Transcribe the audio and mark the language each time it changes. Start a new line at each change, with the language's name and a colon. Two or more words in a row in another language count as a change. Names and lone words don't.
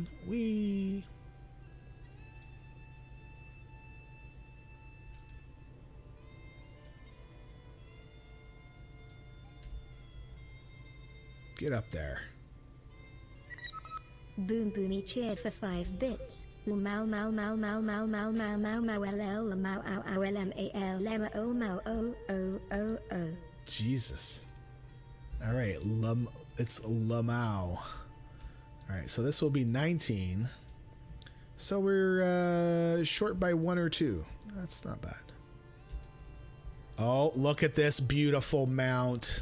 English: Whee! Get up there. Boom Boomy cheered for 5 bits. Mau mau mau mau mau mau mau mau mau ll mau ow ow lm a l m o mau o o o o. Jesus. All right, it's Lamau. All right, so this will be 19. So we're short by 1 or 2. That's not bad. Oh, look at this beautiful mount.